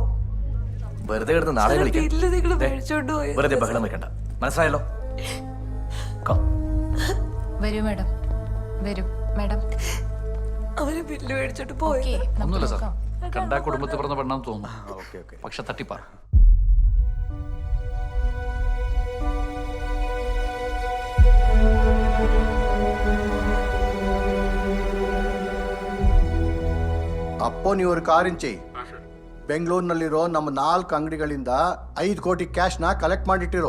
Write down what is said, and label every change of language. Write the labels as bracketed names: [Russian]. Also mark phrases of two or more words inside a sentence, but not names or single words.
[Malayalam] വെറുതെ കിടന്ന് നാടകം കളിക്കാം. വെറുതെ ബഹളം വെക്കണ്ട. മനസ്സിലായല്ലോ? വരൂ മാഡം, വരൂ മാഡം. അവര് ബില്ല് മേടിച്ചോണ്ട് പോയി. ഒന്നുമില്ല സാർ, കണ്ടാ കുടുംബത്തിൽ പറഞ്ഞ പെണ്ണാന്ന് തോന്നുന്നു. പക്ഷെ തട്ടിപ്പാ. [Kannada] ಅಪ್ಪೋ ನೀವು ಒಂದು ಕಾರಿನ ಚೆಯ್ ಬೆಂಗಳೂರಿನಲ್ಲಿರೋ ನಮ್ಮ 4 ಅಂಗಡಿಗಳಿಂದ 5 ಕೋಟಿ ಕ್ಯಾಶ್ನ ಕಲೆಕ್ಟ್ ಮಾಡಿಟ್ಟಿರೋ.